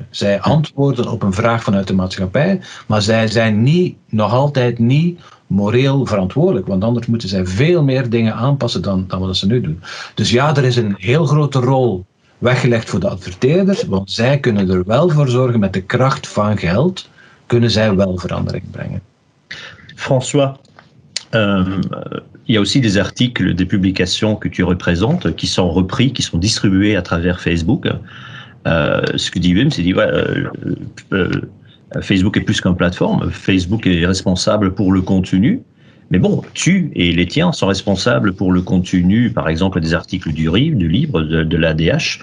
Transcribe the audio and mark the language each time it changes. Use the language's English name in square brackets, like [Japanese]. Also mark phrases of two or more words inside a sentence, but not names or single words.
[Dutch] Zij antwoorden op een vraag vanuit de maatschappij, maar zij zijn nog altijd niet moreel verantwoordelijk, want anders moeten zij veel meer dingen aanpassen dan wat ze nu doen. Dus ja, er is een heel grote rol weggelegd voor de adverteerders, want zij kunnen er wel voor zorgen, met de kracht van geld, kunnen zij wel verandering brengen. [French] François, il y a aussi des articles, des publications que tu représentes, qui sont repris, qui sont distribués à travers Facebook. Ce que dit Wim, c'est Facebook est plus qu'une plateforme, Facebook est responsable pour le contenu, mais bon, tu et les tiens sont responsables pour le contenu, par exemple des articles du livre, de l'ADH.